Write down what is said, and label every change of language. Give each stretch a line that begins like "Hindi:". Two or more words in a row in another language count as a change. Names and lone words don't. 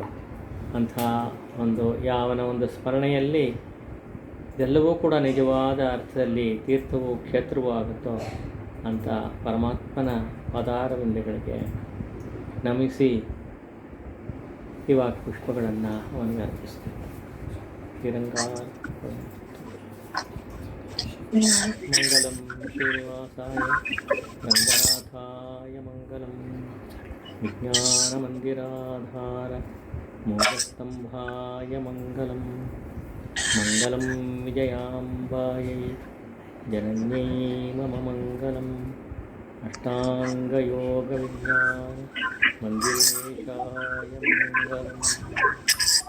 Kannada: ಅಂಥ ಒಂದು ಯಾವನ ಒಂದು ಸ್ಮರಣೆಯಲ್ಲಿ ಇದೆಲ್ಲವೂ ಕೂಡ ನಿಜವಾದ ಅರ್ಥದಲ್ಲಿ ತೀರ್ಥವೂ ಕ್ಷೇತ್ರವೂ ಆಗುತ್ತೋ ಅಂಥ ಪರಮಾತ್ಮನ ಪದಾರವಿಂದಗಳಿಗೆ ನಮಿಸಿ ಇವಾಗ ಪುಷ್ಪಗಳನ್ನು ಅವನಿಗೆ ಅರ್ಪಿಸ್ತೀನಿ.
Sanskrit: ಶ್ರೀರಂಗ मङ्गलं श्रीनिवासाय रङ्गनाथाय मङ्गलं विज्ञानमन्दिराधार मोक्षस्तम्भाय मङ्गलं मङ्गलं विजयाम्बायै जनन्यै मम मङ्गलम् अष्टाङ्गयोगविज्ञान मन्दिरेशाय मङ्गलम्।